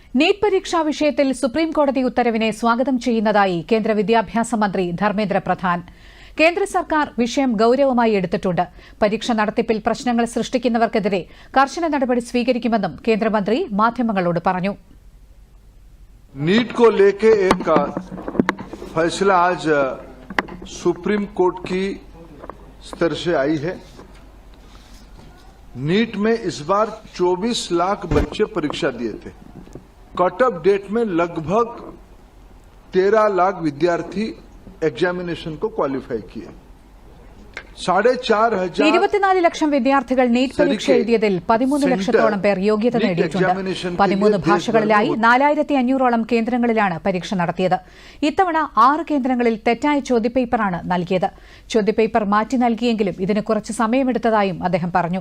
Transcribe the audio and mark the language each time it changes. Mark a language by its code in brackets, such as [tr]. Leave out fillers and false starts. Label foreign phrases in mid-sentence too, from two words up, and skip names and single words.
[ml] നീറ്റ് പരീക്ഷാ വിഷയത്തിൽ സുപ്രീംകോടതി ഉത്തരവിനെ സ്വാഗതം ചെയ്യുന്നതായി കേന്ദ്ര വിദ്യാഭ്യാസ മന്ത്രി ധർമ്മേന്ദ്ര പ്രധാൻ. കേന്ദ്ര സർക്കാർ വിഷയം ഗൌരവമായി എടുത്തിട്ടുണ്ട്. പരീക്ഷ നടത്തിപ്പിൽ പ്രശ്നങ്ങൾ സൃഷ്ടിക്കുന്നവർക്കെതിരെ കർശന നടപടി സ്വീകരിക്കുമെന്നും കേന്ദ്രമന്ത്രി മാധ്യമങ്ങളോട് പറഞ്ഞു. [hi] नीट को लेके एक फैसला आज सुप्रीम कोर्ट की स्तर से आई है. नीट में इस बार 24 लाख बच्चे परीक्षा दिए थे. [en] cut off date [hi] में लगभग 13 लाख विद्यार्थी एग्जामिनेशन को क्वालिफाई किए. 4,500 [ml] 24 ലക്ഷം വിദ്യാർത്ഥികൾ നീറ്റ് പരീക്ഷ എഴുതിയതിൽ 13 ലക്ഷത്തോളം പേർ യോഗ്യത നേടിയിട്ടുണ്ട്. 13 ഭാഷകളിലായി 4,500ഓളം കേന്ദ്രങ്ങളിലാണ് പരീക്ഷ നടത്തിയത്. ഇത്തവണ 6 കേന്ദ്രങ്ങളിൽ തെറ്റായ ചോദ്യപേപ്പറാണ് നൽകിയത്. ചോദ്യപേപ്പർ മാറ്റി നൽകിയെങ്കിലും ഇതിന് കുറച്ച് സമയമെടുത്തതായും അദ്ദേഹം പറഞ്ഞു.